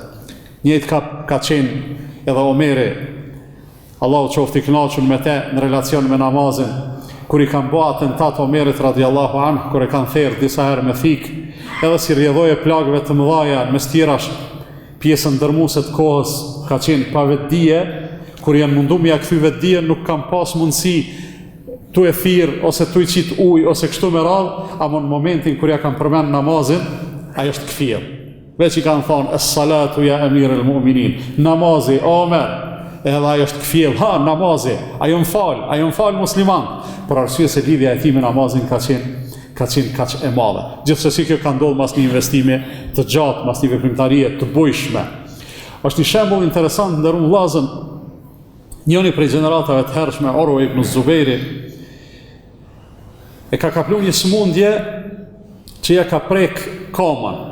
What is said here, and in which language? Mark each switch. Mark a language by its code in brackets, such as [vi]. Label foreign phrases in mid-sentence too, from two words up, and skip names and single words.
[sq] Njëjtë ka qenë edhe Omeri, Allahu qoftë i kënaqur me te në relacion me namazin, kur i kanë bë atentat Omerit [ar] رضي الله عنه, [sq] kur e kanë therrë disa herë me fik, edhe si rrjedhoje plagëve të mëdha, mes tjerash pjesën dërmuese të kohës ka qenë pa vetdije, kur janë munduar me ja kthy vetdijen, nuk kanë pas mundësi tu e thirr ose tu i qit ujë ose kështu me radhë, ama në momentin kur ja kanë përmend namazin, ai është kthyer. Veç i kanë thonë [ar] الصلاة يا أمير المؤمنين, [sq] namazi Omer, edhe ai është kthyer, ha namazi, ajo më fal musliman, për arsye se lidhja e tij me namazin ka qenë kaq e madhe. Gjithsesi kjo ka ndodhur pas një investimi të gjatë, pas një veprimtarie të bujshme. Është një shembull interesant ndërun vllazën Njëri prej gjeneratave të hershme, Urwa ibn Zubejri, e ka kaplu një smundje që ja ka prek kamën.